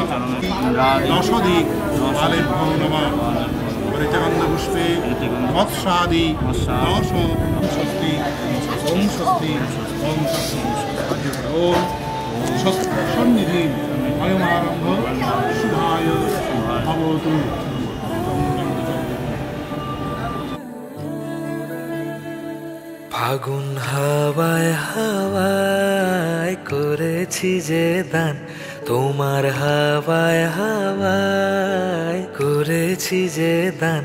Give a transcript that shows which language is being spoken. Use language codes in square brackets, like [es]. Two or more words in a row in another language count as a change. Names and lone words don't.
[sa] दशदिक् बालेभ्यो नमः। परिचगन्धपुष्पे वत्सादि दश स्वस्ति ओम स्वस्ति ओम स्वस्ति ओम सन्निधि अयमारम्भ शुभाय भवतु। [bn] ফাগুন হাওয়ায় হাওয়ায় করেছি যে দান, তোমার হাওয়ায় হাওয়ায় করেছি যে দান।